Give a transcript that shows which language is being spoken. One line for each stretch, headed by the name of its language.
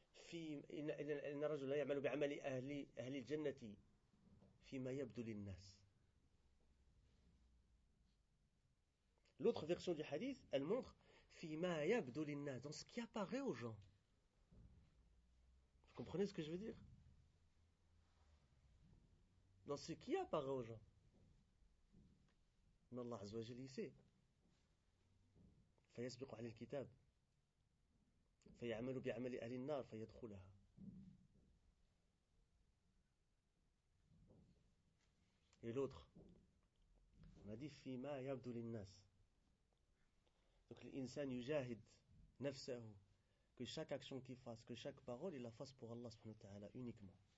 Arabic: في إن الرجل لا يعمل بعمل أهل الجنة فيما يبدو للناس.
French: L'autre version du hadith, elle montre
Arabic: فيما يبدو للناس,
French: dans ce qui apparaît aux gens. Vous comprenez ce que je veux dire? Dans ce qui apparaît aux gens. Mais Allah Azzawajal y sait.
Arabic: فيسبق على الكتاب فيعمل بعمل أهل النار فيدخلها.
French: Et l'autre, on a dit
Arabic: فيما يبدو للناس.
French: Donc l'insan
Arabic: يجاهد نفسه,
French: que chaque action qu'il fasse, que chaque parole, il la fasse pour Allah subhanahu wa ta'ala uniquement.